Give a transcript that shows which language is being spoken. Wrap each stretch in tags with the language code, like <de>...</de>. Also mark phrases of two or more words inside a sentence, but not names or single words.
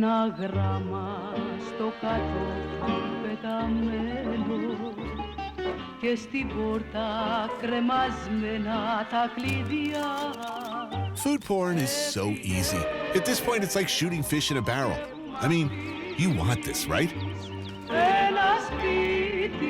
<el>γράμμα στο κατόφλι πεταμένο και στην πόρτα κρεμασμένα τα κλειδιά.</el> <en>Food porn is so easy. At this point, it's like shooting fish in a barrel. I mean, you want this, right?</en> <el>Ένα σπίτι.</el>